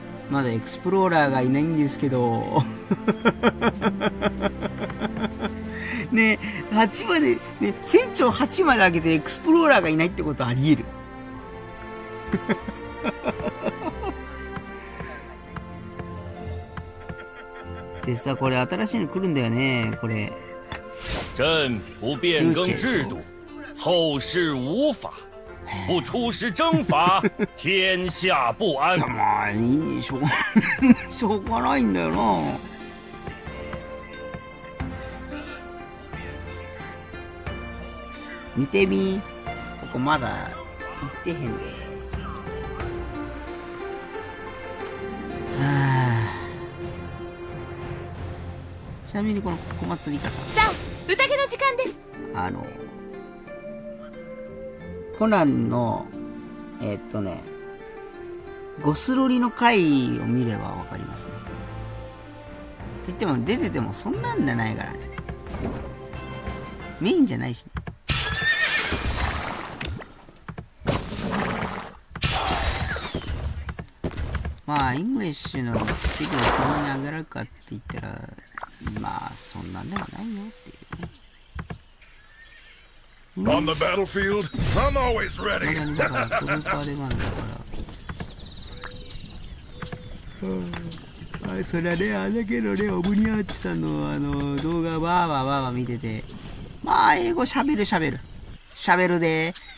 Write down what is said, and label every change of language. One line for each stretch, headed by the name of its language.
Japanese: まだエクスプローラーがいないんですけどね、8までね、船長8まで上げてエクスプローラーがいないってことありえるでさ、これ新しいの来るんだよね。これ
Chinese: 朕不变更制度，后世无法；不出师征伐，天下不安。
Japanese: まあいいしょうがないんだよな。見てみ、ここまだ行ってへんで。ちなみにこの小松里香さん、さあ宴の時間です。コナンのゴスロリの回を見ればわかりますね。って言っても出ててもそんなんじゃないからね。メインじゃないし、ね、まあイングリッシュのスピードをそんなに上げられるかって言ったら、まあそんなんではないよっていうね。
English: On the battlefield, I'm always ま ready.
Japanese: だね、だからトルーパーでまだだから、それはね、あれだけどね、オブニアッチさんの動画わーわーわーわー見てて、まあ英語しゃべるで